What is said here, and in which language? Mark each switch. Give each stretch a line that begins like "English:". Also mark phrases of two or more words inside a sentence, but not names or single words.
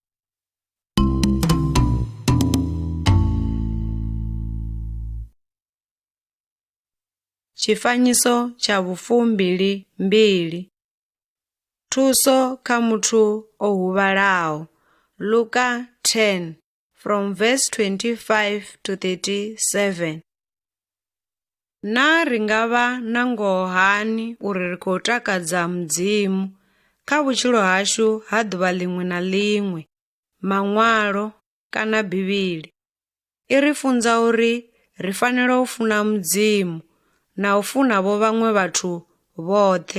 Venda: Tshifanyiso tsha vhufumbili mbili. Thuso kha muthu o huvhalaho.
English: Luka 10 from verse 25 to 37.
Venda: Na ri nga vha na ngoho hani uri ri khou takadza Mudzimu kha vhutshilo hashu ha ḓuvha ḽiṅwe na ḽiṅwe? Maṅwalo kana Bivhili i ri funza uri ri fanela u funa Mudzimu na u funa vho vhaṅwe vhathu vhoṱhe.